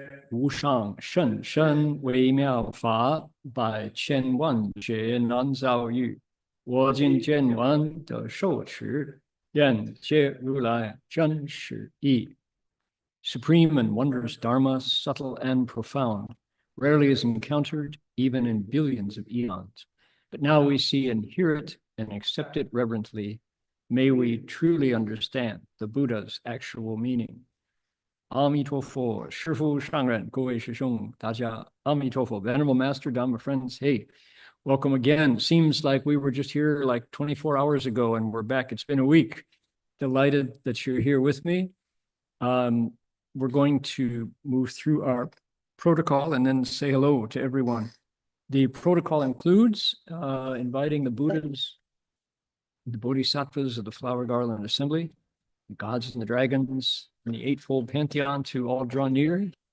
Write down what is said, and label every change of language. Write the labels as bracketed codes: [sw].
[zh] 无上甚深微妙法，百千万劫难遭遇。我今见闻得受持，愿解如来真实义。 [en] Supreme and wondrous Dharma, subtle and profound, rarely is encountered even in billions of eons. But now we see and hear it and accept it reverently. May we truly understand the Buddha's actual meaning. [zh] 阿弥陀佛，师父上人，各位师兄，大家阿弥陀佛。 [en] Venerable Master, Dhamma friends, hey, welcome again. Seems like we were just here like 24 hours ago and we're back. It's been a week. Delighted that you're here with me. We're going to move through our protocol and then say hello to everyone. The protocol includes inviting the Buddhas, the Bodhisattvas of the Flower Garland Assembly, the gods and the dragons, and the Eightfold Pantheon to all draw near.